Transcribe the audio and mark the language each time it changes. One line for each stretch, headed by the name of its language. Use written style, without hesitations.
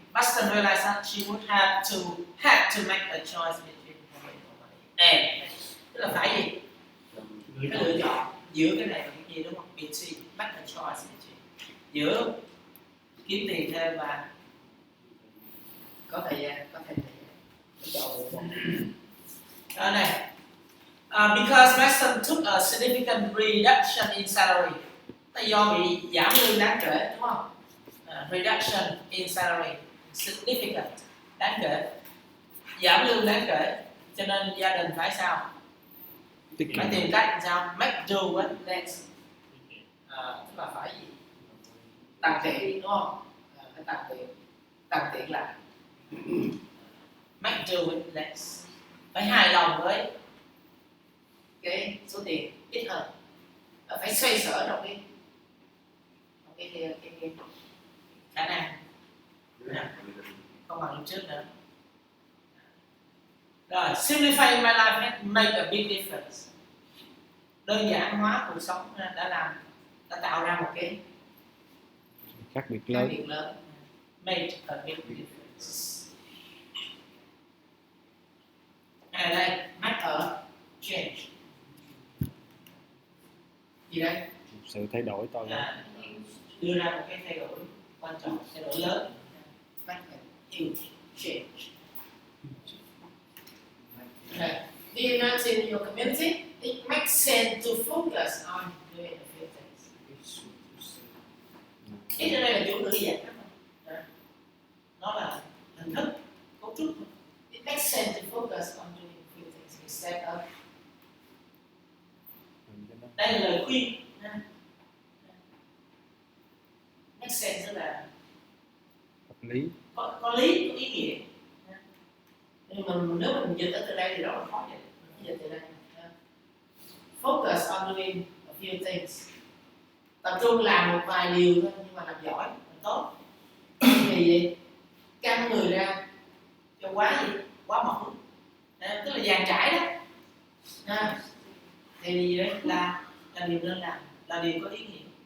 English: Buster realized that she would had to make a choice between having no money and,
Vietnamese: tức là phải gì? Cái lựa chọn giữa cái này và cái kia, đúng không?
English: Between, make a choice between,
Vietnamese: giữa kiếm tiền thêm và có thời gian, có thêm thời gian. Đó này.
English: Because Maxton took a significant reduction in salary.
Vietnamese: Là do bị giảm lương đáng kể, đúng không?
English: Reduction in salary, significant,
Vietnamese: đáng kể, giảm lương đáng kể, cho nên gia đình phải sao? Phải tìm cách làm sao?
English: Make do with less.
Vietnamese: Tức là phải gì? Tăng tiền, đúng không? Phải tăng tiền lại.
English: Make do with less.
Vietnamese: Phải hài lòng với cái số tiền ít hơn. Phải xoay sở trong cái khả năng không bằng lúc trước nữa.
English: Rồi, simplifying my life make a big difference.
Vietnamese: Đơn giản hóa cuộc sống đã tạo ra một cái khác biệt khác lớn. biệt lớn.
English: Made a big difference. Đây, make a change.
Vietnamese: Gì đây? Sự thay đổi to lớn. Đưa ra một cái thay đổi quan trọng, thay đổi lớn.
English: Make a huge change. Being active in your community, it makes sense to focus on doing a few things.
Vietnamese: Ít ở đây là chủ ngữ dạng đó. Nó là hình thức, cấu trúc.
English: It makes sense to focus on doing a few things instead of.
Vietnamese: Đây là lời khuyên. Make sense tức là Hợp lý. có lý, có ý nghĩa. Nhưng mà nếu mình dịch ở từ đây thì rất là khó dịch. Mình dịch từ đây.
English: Focus on doing a few things.
Vietnamese: Tập trung làm một vài điều thôi, nhưng mà làm giỏi, làm tốt. Thì gì? Căng người ra cho quá gì? Quá mỏng. Tức là dàn trải đó. Thì gì đấy là điều nên làm, là điều có ý nghĩa.